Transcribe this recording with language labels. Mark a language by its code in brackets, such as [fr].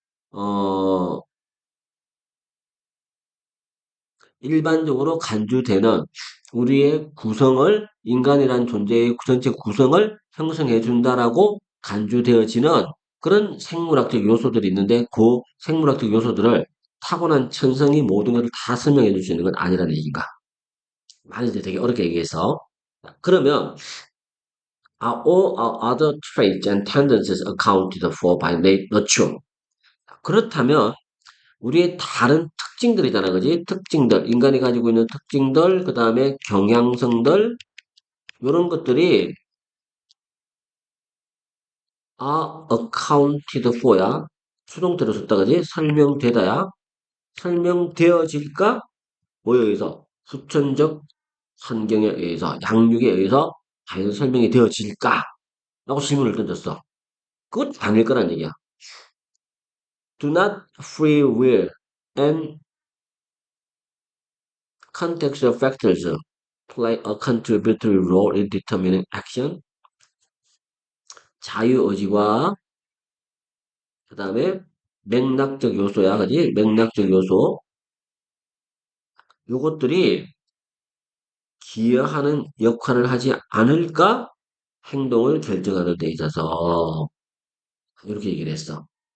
[ko] 어, 일반적으로 간주되는 우리의 구성을 인간이란 존재의 전체 구성을 형성해 준다라고 간주되어지는 그런 생물학적 요소들이 있는데 그 생물학적 요소들을 타고난 천성이 모든 것을 다 설명해 줄 수 있는 건 아니라는 얘기인가. 많이 이제 되게 어렵게 얘기해서. 그러면 [en] are all our other traits and tendencies accounted for by nature? [ko] 그렇다면 우리의 다른 특징들이잖아, 그지? 특징들, 인간이 가지고 있는 특징들, 그 다음에 경향성들, 이런 것들이 [en] are accounted for야. [ko] 수동태로 썼다, 그지? 설명되다야. 설명되어질까? 뭐에 의해서? 후천적 환경에 의해서, 양육에 의해서 과연 설명이 되어질까? 라고 질문을 던졌어. 그건 아닐 거란 얘기야. [en] Do not free will and contextual factors play a contributory role in determining action. [ko] 자유의지와 그 다음에 맥락적 요소야, 그지? 맥락적 요소. 요것들이 기여하는 역할을 하지 않을까? 행동을 결정하는 데 있어서. 이렇게 얘기를 했어.